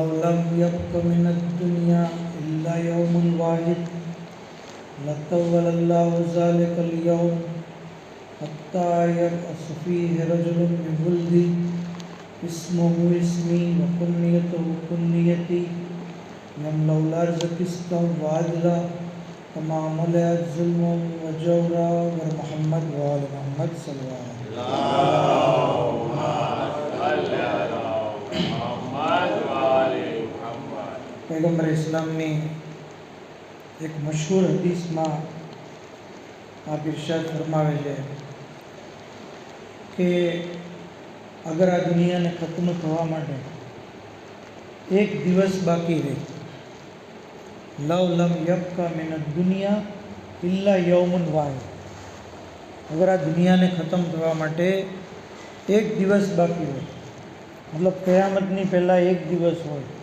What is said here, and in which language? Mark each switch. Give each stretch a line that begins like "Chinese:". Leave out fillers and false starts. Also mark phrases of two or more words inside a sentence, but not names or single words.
Arabic: لم يبق من الدنيا إلا يوم واحد لطول الله ذلك اليوم حتى يبعث فيه رجل من ولدي اسمه اسمي وكنيته كنيتي يملأ الأرض قسطا وعدلا كما ملأت ظلما وجورا محمد وآل محمد صلى الله عليه وسلم
Gujarati: पैगम्बर इस्लामની એક મશહૂર હદીસમાં આપ ઇરશાદ ફરમાવે છે કે અગર આ દુનિયાને ખતમ થવા માટે એક દિવસ બાકી રહે
Arabic: لو لم يبق من الدنيا إلا يوم واحد
Gujarati: અગર આ દુનિયાને ખતમ થવા માટે એક દિવસ બાકી હોય મતલબ કયામતની પહેલાં એક દિવસ હોય